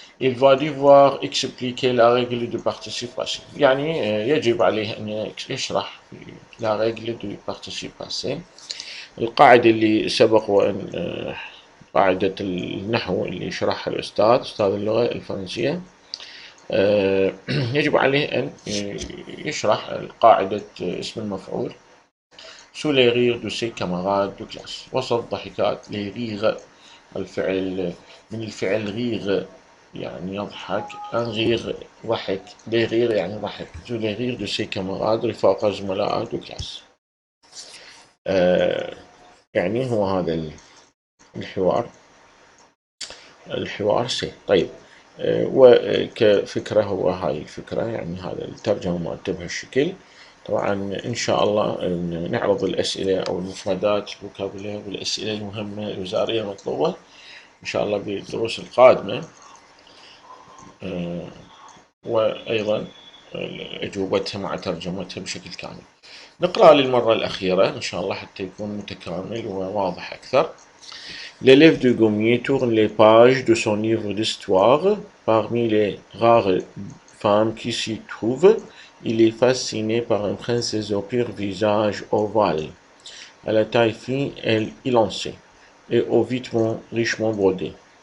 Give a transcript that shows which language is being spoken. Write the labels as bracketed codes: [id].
[fr] Il va devoir expliquer la règle de participation، [ar] يعني يجب عليه أن يشرح la règle de participation، القاعدة اللي سبق وأن قاعدة النحو اللي يشرحها الأستاذ أستاذ اللغة الفرنسية. يجب عليه أن يشرح قاعدة اسم المفعول [fr] sous les rires de ses camarades de classe، [ar] وسط ضحكات les rires، الفعل من الفعل rire يعني يضحك، un rire ضحك، les rires يعني ضحك sous les rires de ses camarades رفاق زملاء de classe. يعني هو هذا الحوار سي. طيب وكفكرة هو هاي الفكرة، يعني هذا الترجمة مالته بهالشكل. طبعا إن شاء الله نعرض الأسئلة أو المفردات الفوكابولير والأسئلة المهمة الوزارية المطلوبة إن شاء الله بالدروس القادمة، وأيضا أجوبتها مع ترجمتها بشكل كامل. نقرأ للمرة الأخيرة إن شاء الله حتى يكون متكامل وواضح أكثر. [fr] L'élève de Gommier tourne les pages de son livre d'histoire. Parmi les rares femmes qui s'y trouvent, il est fasciné par une princesse au pur visage ovale, à la taille fine et élancée, et aux vêtements richement brodés.